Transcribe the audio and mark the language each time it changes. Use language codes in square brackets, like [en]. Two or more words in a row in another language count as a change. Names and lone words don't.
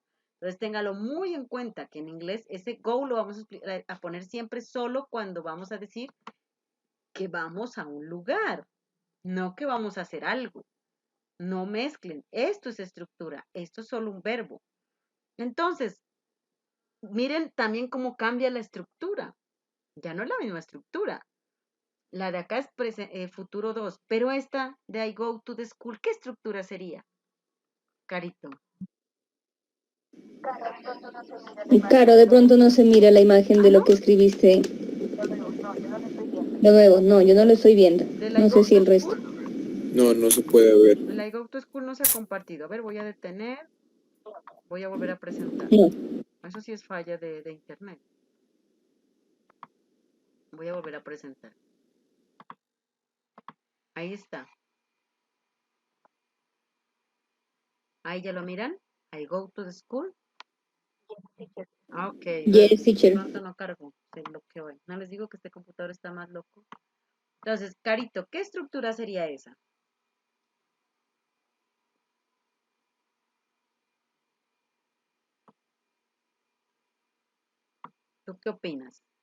[es] Entonces téngalo muy en cuenta que en inglés ese go lo vamos a poner siempre solo cuando vamos a decir que vamos a un lugar, no que vamos a hacer algo. No mezclen. Esto es estructura, esto es solo un verbo. Entonces, miren también cómo cambia la estructura. Ya no es la misma estructura. La de acá es futuro 2, pero esta de [en] I go to the school, [es] ¿qué estructura sería? Carito. Claro, de pronto no se mira la imagen de ¿Ah, lo no? que escribiste. De nuevo, no, yo no lo estoy viendo. ¿Del I No go sé si to el resto. school? No, no se puede ver. El [en] I go to school [es] no se ha compartido. A ver, voy a detener. Voy a volver a presentar. No. Eso sí es falla de internet. Voy a volver a presentar. Ahí está. Ahí ya lo miran. [en] I go to the school. Ah, ok. Yes, [es] De [en] teacher. [es] pronto no cargo. Se bloqueó ahí. No les digo que este computador está más loco. Entonces, Carito, ¿qué estructura sería esa? ¿Tú qué opinas?